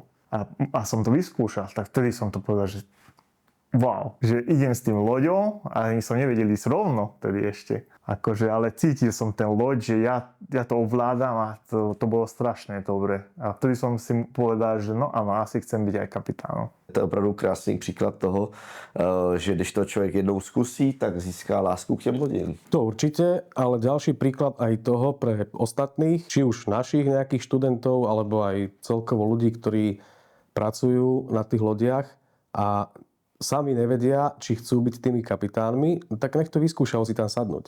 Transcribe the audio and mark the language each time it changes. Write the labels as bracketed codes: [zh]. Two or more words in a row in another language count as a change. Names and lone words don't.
[sk] A som to vyskúšal, tak vtedy som to povedal, že wow, že idem s tým loďou a ani som nevedel ísť rovno vtedy ešte. Akože, ale cítil som ten loď, že ja to ovládam a to bolo strašne dobre. A vtedy som si povedal, že no áno, asi chcem byť aj kapitánom. [cs] To je opravdu krásný příklad toho, že když to člověk jednou zkusí, tak získá lásku k těm lodím. [sk] To určite, ale ďalší príklad aj toho pre ostatných, či už našich nejakých študentov, alebo aj celkovo ľudí, ktorí pracujú na tých lodiach a sami nevedia, či chcú byť tými kapitánmi, tak nech to vyskúšajú si tam sadnúť.